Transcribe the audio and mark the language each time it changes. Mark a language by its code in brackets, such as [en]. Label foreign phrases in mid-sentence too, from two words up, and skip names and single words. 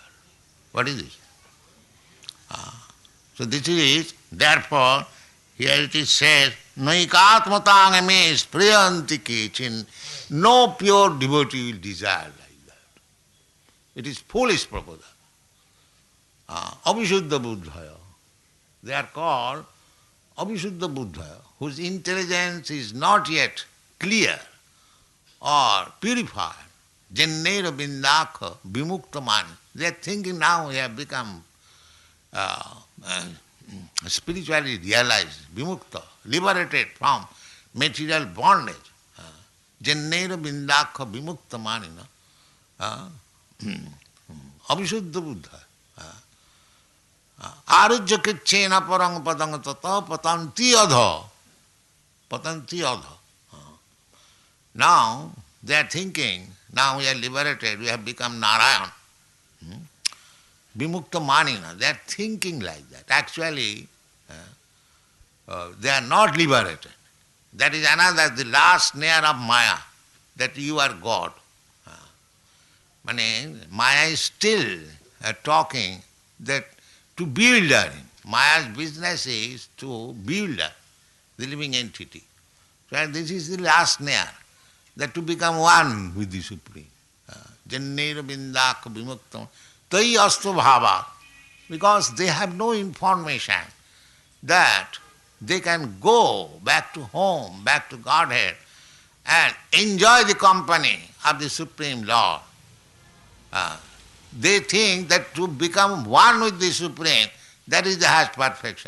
[en] What is this? So this is, therefore, here it is said, [sa] Naikatmatang me spriyanti kechin. [en] No pure devotee will desire like that. It is foolish proposal. [sa] Abhishuddha buddhaya. [en] They are called [sa] Abhishuddha buddhaya, [en] whose intelligence is not yet clear or purified. [sa] Jannera bindakha vimuktamani. [en] They are thinking now we have become spiritually realized, vimukta, liberated from material bondage. [sa] Jannera bindakha vimuktamanina. Abhishuddha buddha. Arujya kichena parang padang tata patanti adha. Patanti adha. [en] Now they are thinking, now we are liberated, we have become Narayan. [sa] Vimukta manina, [en] they are thinking like that. Actually, they are not liberated. That is another, the last snare of Maya, that you are God. Maya is still talking that to build her. Maya's business is to build her, the living entity. So this is the last snare, that to become one with the Supreme. [sa] Jannera bindaka vimuktam tai astu bhava. [en] Because they have no information that they can go back to home, back to Godhead, and enjoy the company of the Supreme Lord. They think that to become one with the Supreme, that is the highest perfection.